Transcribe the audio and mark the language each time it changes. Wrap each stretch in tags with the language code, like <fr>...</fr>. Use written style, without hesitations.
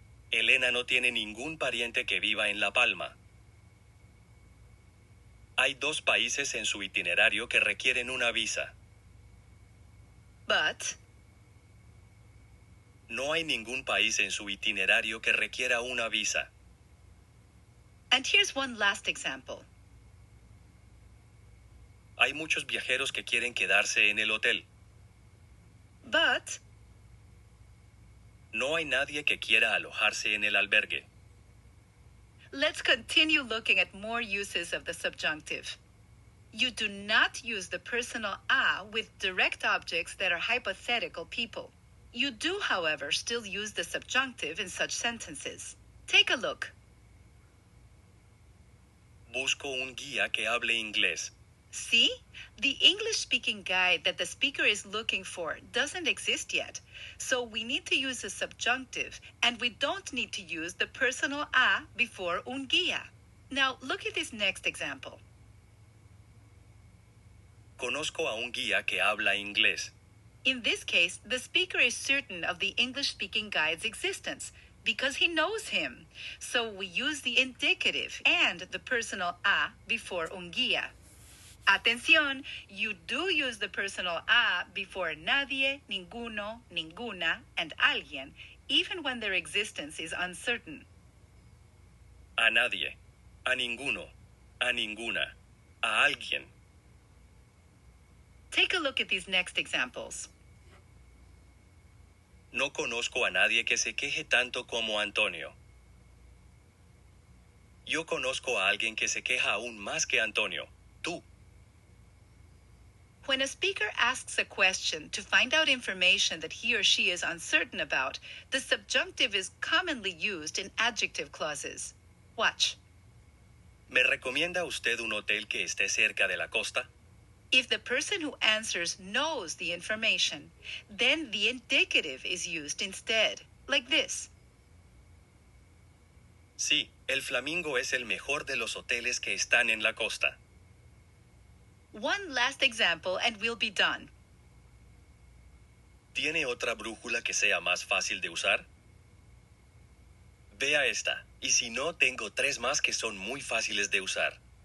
<es>Elena no tiene ningún pariente que viva en La Palma. Hay 2 países en su itinerario que requieren una visa. No hay ningún país en su itinerario que requiera una visa.</es> <en>And here's one last example.</en> <es>Hay muchos viajeros que quieren quedarse en el hotel.</es> <en>But</en> <es>No hay nadie que quiera alojarse en el albergue.</es> <en>let's continue looking at more uses of the subjunctive. You do not use the personal a with direct objects that are hypothetical people. You do, however, still use the subjunctive in such sentences. Take a look.</en> <es>Busco un guía que hable inglés.</es> <en>See? The English-speaking guide that the speaker is looking for doesn't exist yet. So we need to use a subjunctive, and we don't need to use the personal a before un guía. Now, look at this next example.</en> <es>Conozco a un guía que habla inglés.</es> <en>In this case, the speaker is certain of the English-speaking guide's existence because he knows him. So we use the indicative and the personal a before un guía. Atención, you do use the personal a before nadie, ninguno, ninguna, and alguien, even when their existence is uncertain.</en> <es>A nadie, a ninguno, a ninguna, a alguien.</es> <en>Take a look at these next examples.</en> <es>No conozco a nadie que se queje tanto como Antonio. Yo conozco a alguien que se queja aún más que Antonio. Tú.</es> <en>When a speaker asks a question to find out information that he or she is uncertain about, the subjunctive is commonly used in adjective clauses. Watch.</en> <es>¿Me recomienda usted un hotel que esté cerca de la costa?</es> <en>If the person who answers knows the information, then the indicative is used instead, like this.</en> <es>Sí, el Flamingo es el mejor de los hoteles que están en la costa.</es> <en>One last example and we'll be done.</en> <es>¿Tiene otra brújula que sea más fácil de usar? Vea esta, y si no, tengo 3 más que son muy fáciles de usar.</es>